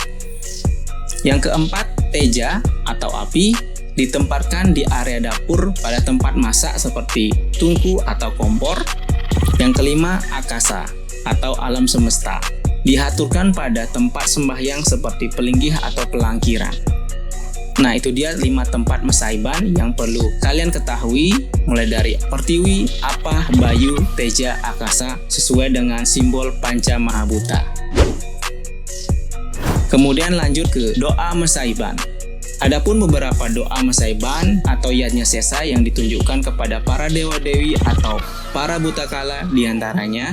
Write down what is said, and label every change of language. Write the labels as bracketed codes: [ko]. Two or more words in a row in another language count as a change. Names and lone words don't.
[id] Yang keempat, teja atau api, ditempatkan di area dapur pada tempat masak seperti tungku atau kompor. Yang kelima, akasa atau alam semesta, dihaturkan pada tempat sembahyang seperti pelinggih atau pelangkiran. Nah, itu dia 5 tempat Masaiban yang perlu kalian ketahui mulai dari pertiwi, apah, bayu, teja, akasa sesuai dengan simbol Panca Mahabhuta. Kemudian lanjut ke doa Masaiban. Adapun beberapa doa Masaiban atau Yatnya Sesa yang ditunjukkan kepada para dewa-dewi atau para butakala diantaranya.